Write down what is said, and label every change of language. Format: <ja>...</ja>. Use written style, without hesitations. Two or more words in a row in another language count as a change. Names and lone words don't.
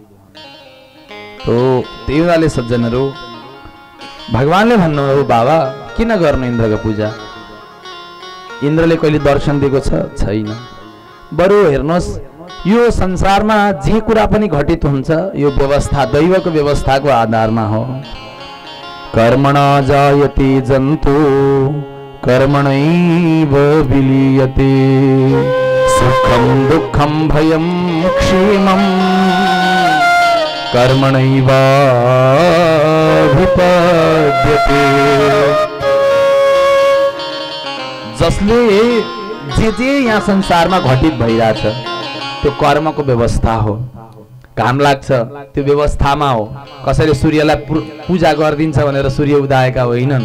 <ne>तो त्यही हुनाले सज्जनहरू, भगवानले भन्नुभयो बाबा किन गर्नु इन्द्रको पूजा? इन्द्रले कहिले दर्शन दिएको छैन। बरु हेर्नुहोस्, यो संसारमा जे कुरा पनि घटित हुन्छ यो व्यवस्था, दैवको व्यवस्थाको आधारमा हो।</ne> <sa>कर्मणा जायते जन्तु कर्मणैव विलीयते, सुखम दुःखम भयम क्षेमम कर्मणैवाभिपद्यते।</sa> <ne>जसले जे यहाँ संसारमा घटित भइरहेछ त्यो कर्मको व्यवस्था हो। घाम लाग्छ त्यो व्यवस्थामा हो। कसैले सूर्यलाई पूजा गरिदिन्छ भनेर सूर्य उदाएका होइनन्।</ne>